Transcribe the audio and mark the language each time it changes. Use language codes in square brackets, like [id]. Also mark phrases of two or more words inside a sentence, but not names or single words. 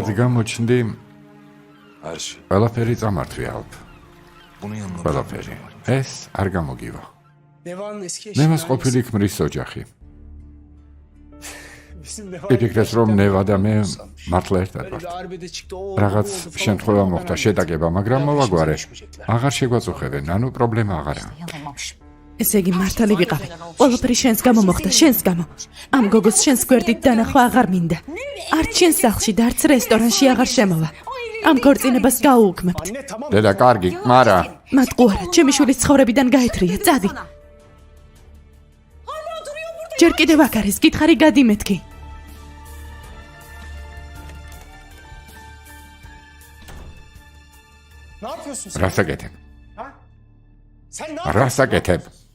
[tr] oldu. [ka] გამოჩნდი, [tr] Her şey. [ka] ყველაფერი წამართვი ალფ. [tr] Bunun yanına [ka] ყველაფერი. ეს არ გამოგივა. [tr] Neva'nın eski eşi. [ka] ნევას ყოფილი ქმრის ოჯახი. [tr] Bizim Neva. [ka] იფიქრეს რომ ნევა და მე მართლა ერთად [tr] Böyle [ka] ვართ. [tr] bir arbede çıktı. O [ka] რაღაც [tr] oldu falan. [ka] შემთხვევა მოხდა, შეტაკება, მაგრამ მოვაგვარე. [tr] Düşmeyecekler. [ka] აღარ შეგვაწუხებენ, ანუ პრობლემა აღარაა. ესე იგი მართალი ვიყავი. ყველაფერი შენს გამო მოხდა, შენს გამო. ამ გოგოს შენს გვერდით დანახვა აღარ მინდა. არც შენს სახლში და არც რესტორანში აღარ შემოვა. ამ ქორწინებას გაუუქმებთ. [tr] Anne tamam. [ka] დედა კარგი, მარა მათ ყურა, ჩემი შვილის ცხოვრებიდან გაეთრია, წადი. ჯერ კიდევ აქ არის, გითხარი გადი მეთქი. [tr] Ne yapıyorsun sen? [ka] რასაკეთებ? [tr] Ha? Sen ne [ka] რასაკეთებ?